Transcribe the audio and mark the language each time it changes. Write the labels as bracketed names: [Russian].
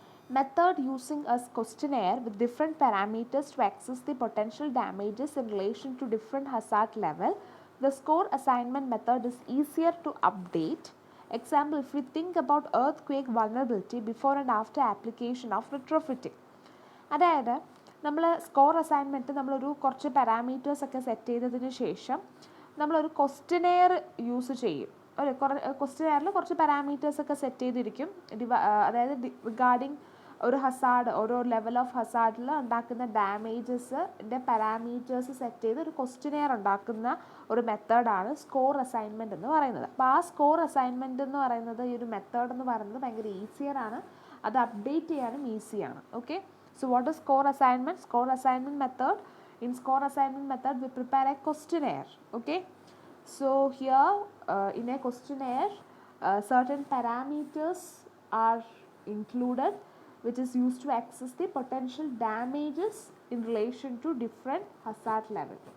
[English] Method using a questionnaire with different parameters to assess the potential damages in relation to different hazard level. The score assignment method is easier to update. Example, if we think about earthquake vulnerability before and after application of retrofitting. [Malayalam] അതായത് നമ്മൾ score assignment നമ്മളൊരു കുറച്ച് parameters ഒക്കെ set ചെയ്തതിന് ശേഷം നമ്മളൊരു questionnaire use ചെയ്യും. ഒരു ക്വസ്റ്റ്യനെയറിൽ കുറച്ച് പാരാമീറ്റേഴ്സ് ഒക്കെ സെറ്റ് ചെയ്തിരിക്കും. അതായത് റിഗാർഡിങ് ഒരു ഹസാർഡ്, ഓരോ ലെവൽ ഓഫ് ഹസാർഡിൽ ഉണ്ടാക്കുന്ന ഡാമേജസിൻ്റെ പാരാമീറ്റേഴ്സ് സെറ്റ് ചെയ്ത് ഒരു ക്വസ്റ്റ്യനെയർ ഉണ്ടാക്കുന്ന ഒരു മെത്തേഡാണ് സ്കോർ അസൈൻമെൻറ്റ് എന്ന് പറയുന്നത്. അപ്പോൾ ആ സ്കോർ അസൈൻമെൻറ്റ് എന്ന് പറയുന്നത്, ഈ ഒരു മെത്തേഡ് എന്ന് പറയുന്നത് ഭയങ്കര ഈസിയറാണ്. അത് അപ്ഡേറ്റ് ചെയ്യാനും ഈസിയാണ്. [English] Okay, so what is score assignment? Score assignment method. In score assignment method, we prepare a questionnaire. Okay, so here in a questionnaire, certain parameters are included, which is used to assess the potential damages in relation to different hazard level.